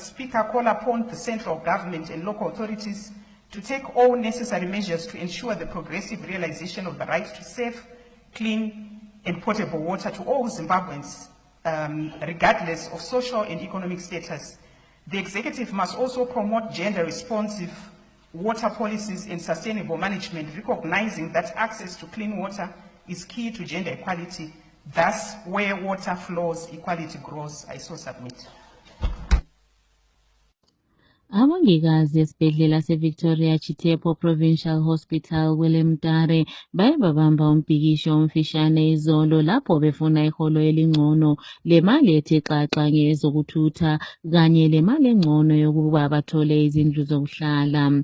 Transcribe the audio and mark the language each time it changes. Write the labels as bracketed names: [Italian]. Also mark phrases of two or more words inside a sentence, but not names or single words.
[English] Speaker, call upon the central government and local authorities to take all necessary measures to ensure the progressive realization of the right to safe, clean, and potable water to all Zimbabweans, regardless of social and economic status. The executive must also promote gender-responsive water policies and sustainable management, recognizing that access to clean water is key to gender equality. Thus, where water flows, equality grows. I so submit. [North Ndebele] Abongikazi esibhedlela seVictoria Chitepo Provincial Hospital kweLemtare baye babamba umbhikisho omfishane izolo lapho befuna iholo elingcono lemali ethe xaxa ngezokuthutha kanye lemali engcono yokuba bathole izindlu zokuhlala.